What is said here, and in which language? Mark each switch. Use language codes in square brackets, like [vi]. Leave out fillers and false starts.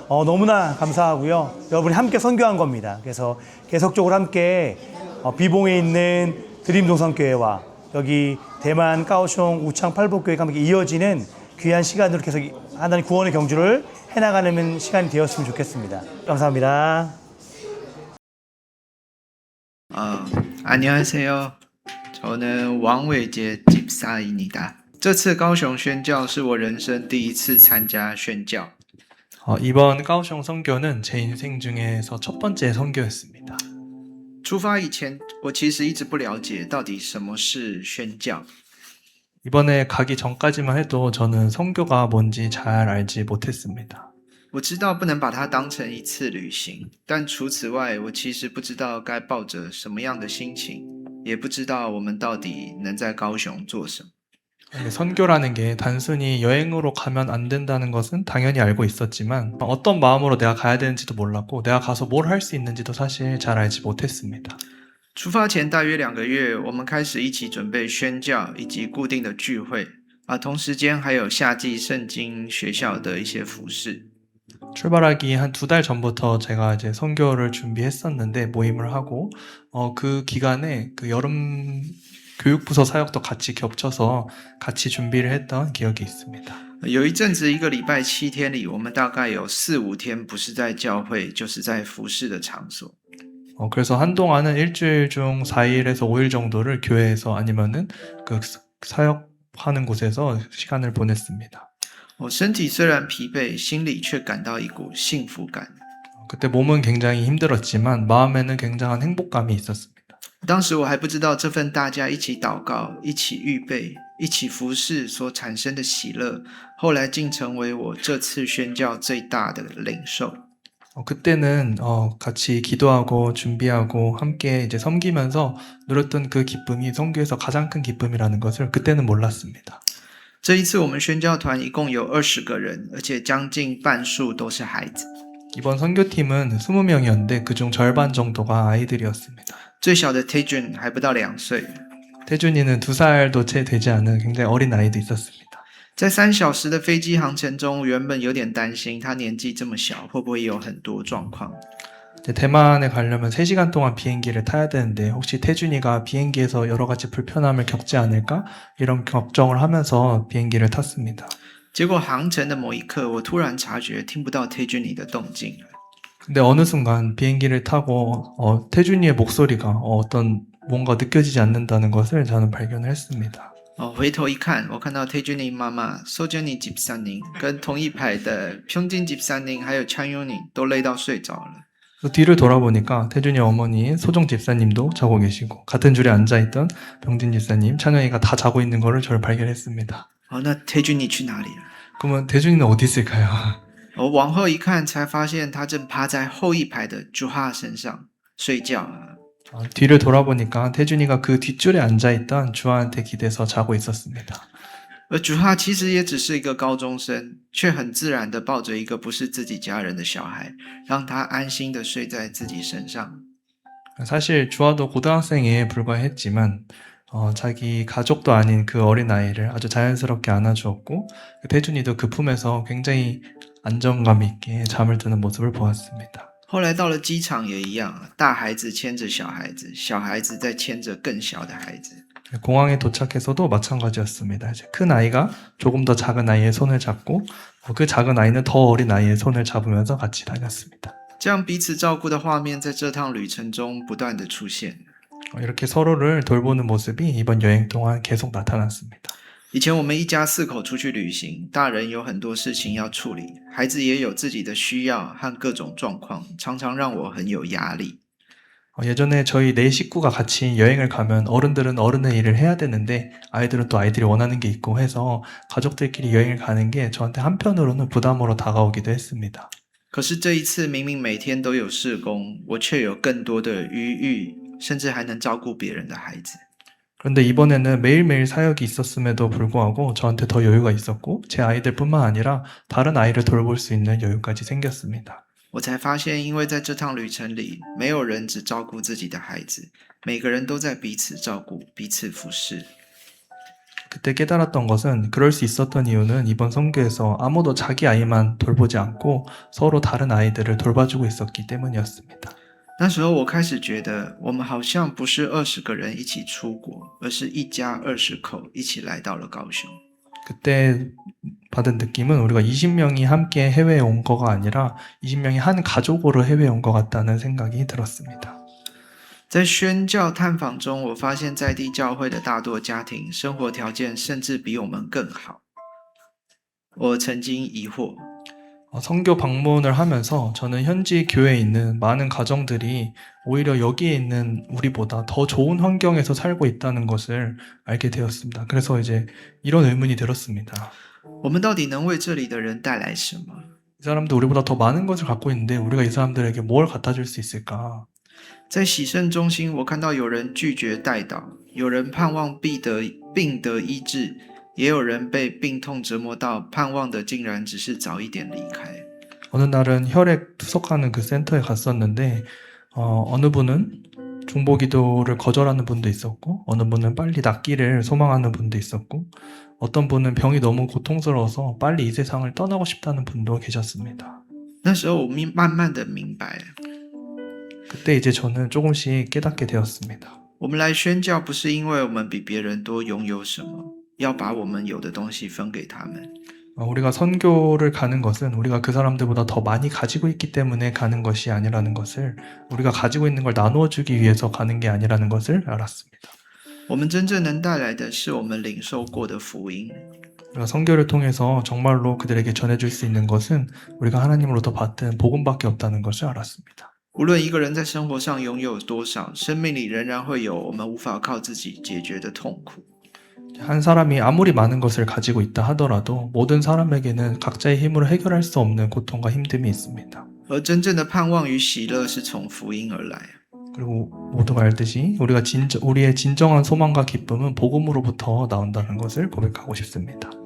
[ko] 너무나 감사하고요. 여러분이 함께 선교한 겁니다. 그래서 계속적으로 함께 비봉에 있는 드림동성교회와 여기 대만 까오숑 우창 팔복교회가 함께 이어지는 귀한 시간으로 계속 하나님 구원의 경주를 해나가는 시간이 되었으면 좋겠습니다. 감사합니다. 안녕하세요. 저는 왕伟杰 집사입니다. [zh] 这次高雄宣教是我人生第一次参加宣教。 [ko] 이번 까오숑 선교는 제 인생 중에서 첫 번째 선교였습니다. [zh] 出发以前，我其实一直不了解到底什么是宣教。 [ko] 이번에 가기 전까지만 해도 저는 선교가 뭔지 잘 알지 못했습니다. [zh] 我知道不能把它当成一次旅行，但除此外，我其实不知道该抱着什么样的心情，也不知道我们到底能在高雄做什么。 [ko] 선교라는 게 단순히 여행으로 가면 안 된다는 것은 당연히 알고 있었지만 어떤 마음으로 내가 가야 되는지도 몰랐고 내가 가서 뭘 할 수 있는지도 사실 잘 알지 못했습니다. [zh] 出发前大约2个月，我们开始一起准备宣教以及固定的聚会，同时间还有夏季圣经学校的一些服饰。 [ko] 출발하기 한 2달 전부터 제가 이제 선교를 준비했었는데 모임을 하고 그 기간에 그 여름 교육부서 사역도 같이 겹쳐서 같이 준비를 했던 기억이 있습니다. [zh] 有一阵子1个礼拜7天里，我们大概有4-5天不是在教会，就是在服侍的场所。 [ko] 그래서 한동안은 일주일 중 4일에서 5일 정도를 교회에서 아니면은 그 사역하는 곳에서 시간을 보냈습니다. [zh] 身体虽然疲惫，心里却感到一股幸福感。 [ko] 그때 몸은 굉장히 힘들었지만 마음에는 굉장한 행복감이 있었습니다. [zh] 当时我还不知道这份大家一起祷告、一起预备、一起服侍所产生的喜乐，后来竟成为我这次宣教最大的领受。 [ko] 그때는 같이 기도하고 준비하고 함께 이제 섬기면서 누렸던 그 기쁨이 선교에서 가장 큰 기쁨이라는 것을 그때는 몰랐습니다. [zh] 这一次我们宣教团一共有20个人，而且将近半数都是孩子。 [ko] 이번 선교팀은 20명이었는데 그중 절반 정도가 아이들이었습니다. [zh] 最小的 태준 还不到2岁。 [ko] 태준이는 2살도 채 되지 않은 굉장히 어린 아이도 있었습니다. [zh] 在3小时的飞机航程中，原本有点担心他年纪这么小，会不会有很多状况。 [ko] 대만에 가려면 3시간 동안 비행기를 타야 되는데 혹시 태준이가 비행기에서 여러 가지 불편함을 겪지 않을까? 이런 걱정을 하면서 비행기를 탔습니다. [zh] 结果航程的某一刻，我突然察觉听不到 태준이的动静了。 [ko] 근데 어느 순간 비행기를 타고 태준이의 목소리가 어떤 뭔가 느껴지지 않는다는 것을 저는 발견을 했습니다. [zh] 回头一看，我看到 태준이妈妈 소준이 집사님 跟同一排的 평진 집사님 还有 찬용님 都累到睡着了。 [ko] 뒤를 돌아보니까 태준이 어머니 소정 집사님도 자고 계시고 같은 줄에 앉아있던 병진 집사님, 찬영이가 다 자고 있는 거를 저를 발견했습니다. [zh] 那 태준이 去哪里了？ [ko] 그러면 태준이는 어디 있을까요? [zh] 我往后一看，才发现他正趴在后一排的 주하 身上睡觉。 [ko] 뒤를 돌아보니까 태준이가 그 뒷줄에 앉아있던 주하한테 기대서 자고 있었습니다. [zh] 而 주하 其实也只是一个高中生，却很自然地抱着一个不是自己家人的小孩，让他安心地睡在自己身上。 [ko] 사실 주하도 고등학생에 불과했지만 자기 가족도 아닌 그 어린아이를 아주 자연스럽게 안아주었고 태준이도 그 품에서 굉장히 안정감 있게 잠을 드는 모습을 보았습니다. [zh] 后来到了机场也一样，大孩子牵着小孩子，小孩子再牵着更小的孩子。 [ko] 공항에 도착해서도 마찬가지였습니다. 이제 큰 아이가 조금 더 작은 아이의 손을 잡고 그 작은 아이는 더 어린 아이의 손을 잡으면서 같이 다녔습니다. [zh] 这样彼此照顾的画面在这趟旅程中不断地出现。 [ko] 이렇게 서로를 돌보는 모습이 이번 여행 동안 계속 나타났습니다. [zh] 以前我们一家4口出去旅行，大人有很多事情要处理，孩子也有自己的需要和各种状况，常常让我很有压力。 [ko] 예전에 저희 4식구가 같이 여행을 가면 어른들은 어른의 일을 해야 되는데 아이들은 또 아이들이 원하는 게 있고 해서 가족들끼리 여행을 가는 게 저한테 한편으로는 부담으로 다가오기도 했습니다. [zh] 可是这一次明明每天都有事工，我却有更多的余裕，甚至还能照顾别人的孩子。 [ko] 그런데 이번에는 매일매일 사역이 있었음에도 불구하고 저한테 더 여유가 있었고 제 아이들뿐만 아니라 다른 아이를 돌볼 수 있는 여유까지 생겼습니다. [zh] 我才发现，因为在这趟旅程里，没有人只照顾自己的孩子，每个人都在彼此照顾、彼此服侍。 [ko] 그때 깨달았던 것은 그럴 수 있었던 이유는 이번 선교에서 아무도 자기 아이만 돌보지 않고 서로 다른 아이들을 돌봐주고 있었기 때문이었습니다. [zh] 那时候我开始觉得，我们好像不是20个人一起出国，而是一家20口一起来到了高雄。 [ko] 그때 받은 느낌은 우리가 20명이 함께 해외에 온 거가 아니라 20명이 한 가족으로 해외에 온 것 같다는 생각이 들었습니다. [zh] 在宣教探访中，我发现在地教会的大多家庭生活条件甚至比我们更好。我曾经疑惑， [ko] 선교 방문을 하면서 저는 현지 교회에 있는 많은 가정들이 오히려 여기에 있는 우리보다 더 좋은 환경에서 살고 있다는 것을 알게 되었습니다. 그래서 이제 이런 의문이 들었습니다. [zh] 我们到底能为这里的人带来什么？ [ko] 이 사람들 우리보다 더 많은 것을 갖고 있는데 우리가 이 사람들에게 뭘 갖다 줄 수 있을까? [zh] 在洗肾中心，我看到有人拒绝代祷，有人盼望病得医治，也有人被病痛折磨到盼望的竟然只是早一点离开。 [ko] 어느 날은 혈액 투석하는 그 센터에 갔었는데 어느 분은 중보기도를 거절하는 분도 있었고 어느 분은 빨리 낫기를 소망하는 분도 있었고 어떤 분은 병이 너무 고통스러워서 빨리 이 세상을 떠나고 싶다는 분도 계셨습니다. [zh] 那时候我慢慢的明白， [ko] 그때 이제 저는 조금씩 깨닫게 되었습니다. [zh] 我们来宣教不是因为我们比别人多拥有什么，要把我们有的东西分给他们。 [ko] 우리가 선교를 가는 것은 우리가 그 사람들보다 더 많이 가지고 있기 때문에 가는 것이 아니라는 것을 우리가 가지고 있는 걸 나누어 주기 위해서 가는 게 아니라는 것을 알았습니다. [zh] 我们真正能带来的是我们领受过的福音。 [ko] 우리가 선교를 통해서 정말로 그들에게 전해줄 수 있는 것은 우리가 하나님으로부터 받은 복음밖에 없다는 것을 알았습니다. [zh] 无论一个人在生活上拥有多少，生命里仍然会有我们无法靠自己解决的痛苦。 [ko] 한 사람이 아무리 많은 것을 가지고 있다 하더라도 모든 사람에게는 각자의 힘으로 해결할 수 없는 고통과 힘듦이 있습니다. [zh] 而真正的盼望与喜乐是从福音而来。 [ko] 그리고 모두가 알듯이 우리의 진정한 소망과 기쁨은 복음으로부터 나온다는 것을 고백하고 싶습니다.